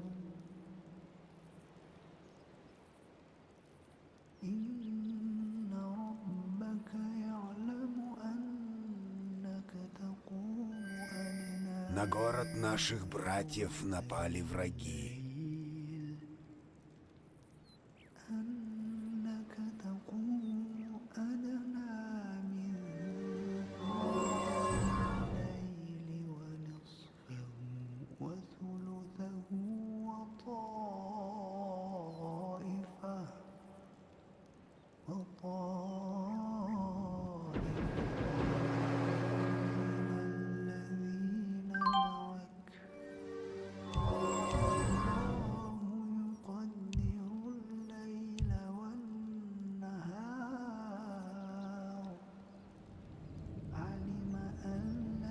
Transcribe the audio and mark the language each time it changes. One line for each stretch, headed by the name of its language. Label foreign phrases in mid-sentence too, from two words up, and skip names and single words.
Arabic: إن ربك يعلم أنك تقوم أدنى
Russian: На город наших братьев напали враги.
Arabic: أنك تقوم أدنى من الليل ونصفه وثلثه وطائفة من الذين معك الله يقدر الليل والنهار علم أن لن